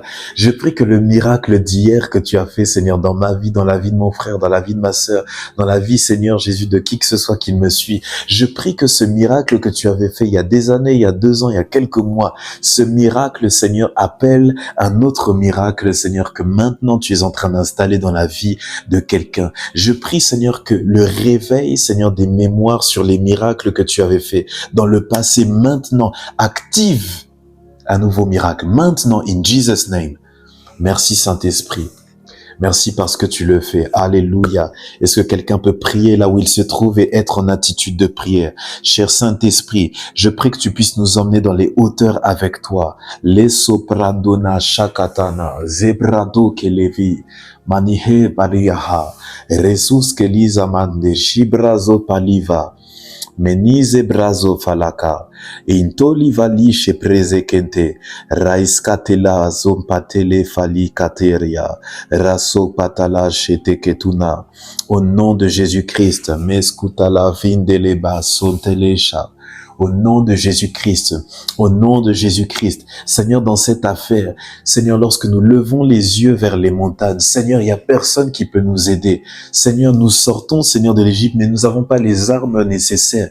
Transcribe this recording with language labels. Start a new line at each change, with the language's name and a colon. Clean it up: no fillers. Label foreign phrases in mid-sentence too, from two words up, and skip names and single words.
French: Je prie que le miracle d'hier que tu as fait, Seigneur, dans ma vie, dans la vie de mon frère, dans la vie de ma sœur, dans la vie, Seigneur Jésus, de qui que ce soit qui me suit, je prie que ce miracle que tu avais fait il y a des années, il y a 2 ans, il y a quelques mois, ce miracle, Seigneur, appelle un autre miracle, Seigneur, que maintenant tu es en train d'installer dans la vie de quelqu'un. Je prie, Seigneur, que le réveil, Seigneur, des mémoires sur les miracles que tu avais fait dans le passé, maintenant, active un nouveau miracle. Maintenant,
English: in Jesus' name.
French: Merci Saint-Esprit. Merci parce que tu le fais. Alléluia. Est-ce que quelqu'un peut prier là où il se trouve et être en attitude de prière? Cher Saint-Esprit, je prie que tu puisses nous emmener dans les hauteurs avec toi. Les soprandona shakatana, zebrado kelevi, manihe bariaha, resus kelizamande, shibrazo paliva, Menize brazo falaka, intoli vali she preze kente, raiskatela zompatele fali kateria, raso patala shete ketuna. Au nom de Jésus-Christ, meskutala vindeleba sontelesha. Au nom de Jésus-Christ, au nom de Jésus-Christ. Seigneur, dans cette affaire, Seigneur, lorsque nous levons les yeux vers les montagnes, Seigneur, il n'y a personne qui peut nous aider. Seigneur, nous sortons, Seigneur, de l'Égypte, mais nous n'avons pas les armes nécessaires.